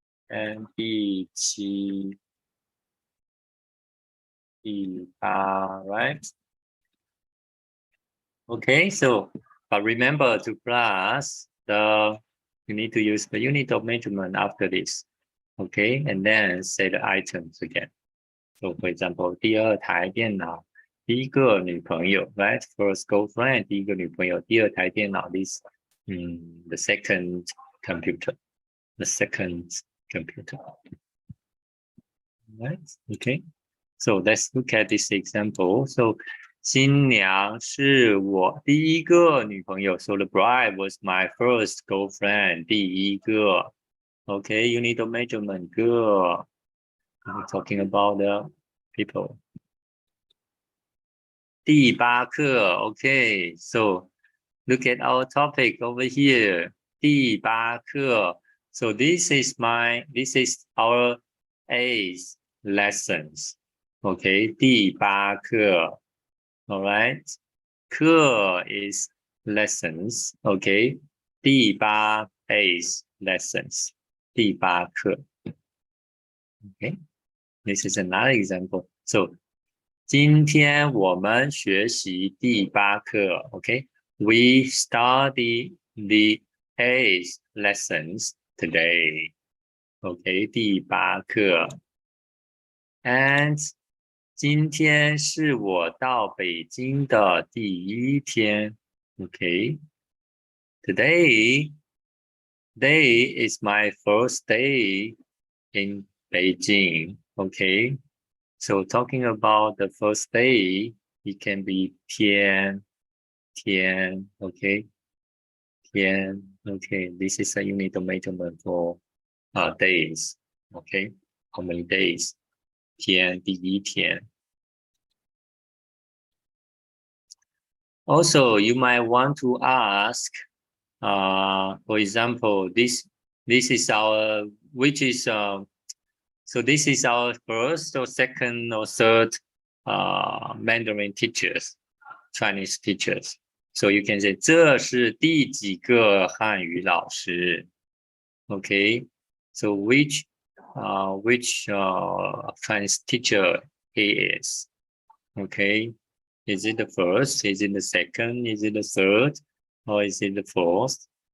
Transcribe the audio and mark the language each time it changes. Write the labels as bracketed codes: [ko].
[en] And 第七 第八 right? Okay, so but remember to plus you need to use the unit of measurement after this. Okay, and then say the items again. So for example, [zh] 第二台电脑，第一个女朋友 right? [en] First girlfriend, [zh] 第一个女朋友，第二台电脑 [en] this the second computer. The second computer. Right? Okay. So let's look at this example. [zh] So 新娘是我第一个女朋友。 [en] So the bride was my first girlfriend. [zh] 第一个。 [en] Okay, unit of measurement. Good. We're talking about the people. [zh] 第八课. [en] Okay, so look at our topic over here. [zh] 第八课. [en] So this is our 8th lessons. Okay, 第八课.All right. 课 is lessons. Okay. 第八 8 lessons. 第八课.Okay. This is another example. [zh] So 今天我们学习第八课. [en] Okay. We study the 8 lessons today. Okay. 第八课. [zh] And 今天是我到北京的第一天。 [en] Okay. Today is my first day in Beijing. Okay. So talking about the first day, it can be 天. Okay. 天.Okay. This is a unit of measurement for days. Okay. How many days? 天, 第一天. Also, you might want to ask, for example, this is our, so this is our first or second or third Mandarin teachers, Chinese teachers. So you can say, [zh] 这是第几个汉语老师? [en] Okay, so which Chinese teacher he is? Okay, is it the first? Is it the second? Is it the third? Or is it the fourth?